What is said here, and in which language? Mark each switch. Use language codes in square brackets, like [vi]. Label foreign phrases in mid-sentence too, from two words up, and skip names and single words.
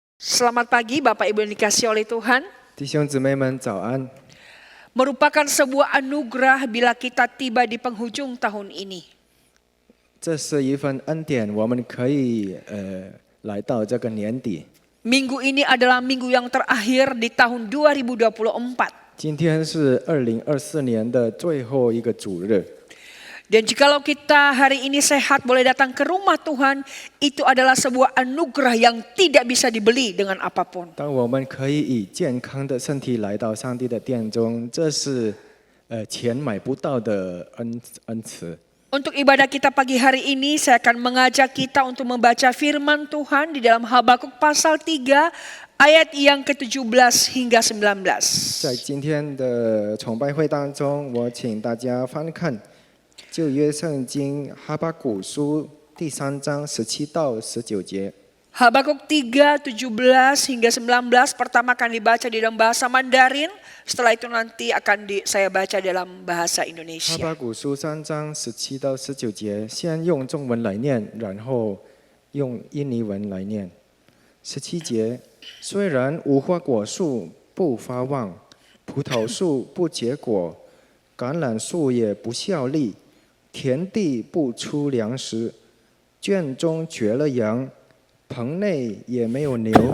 [id] Selamat pagi Bapak Ibu yang dikasihi oleh Tuhan. [zh] 弟兄姊妹们早安。 [id] Merupakan sebuah anugerah bila kita tiba di penghujung tahun ini. [zh] 这是一份恩典，我们可以来到这个年底。 [id] Minggu ini adalah minggu yang terakhir di tahun 2024. [zh] 今天是2024年的最后一个主日。 [id] Dan jikalau kita hari ini sehat boleh datang ke rumah Tuhan, itu adalah sebuah anugerah yang tidak bisa dibeli dengan apapun. [zh] 当我们可以以健康的身体来到上帝的殿中，这是钱买不到的恩赐。 [id] Untuk ibadah kita pagi hari ini, saya akan mengajak kita untuk membaca firman Tuhan di dalam Habakuk pasal 3 ayat yang ke-17 hingga 19. [zh] 在今天的崇拜会当中，我请大家翻看旧约圣经哈巴谷书第3章17到19节。 [id] Habakuk 3, 17 hingga 19 pertama akan dibaca di dalam bahasa Mandarin. Setelah itu nanti akan saya baca dalam bahasa [zh] 哈 [id] Indonesia. [zh] 巴谷书3章17到19节，先用中文来念，然后用印尼文来念。17节，虽然无花果树不发旺，葡萄树不结果，橄榄树也不效力，田地不出粮食，圈中绝了羊，棚内也没有牛。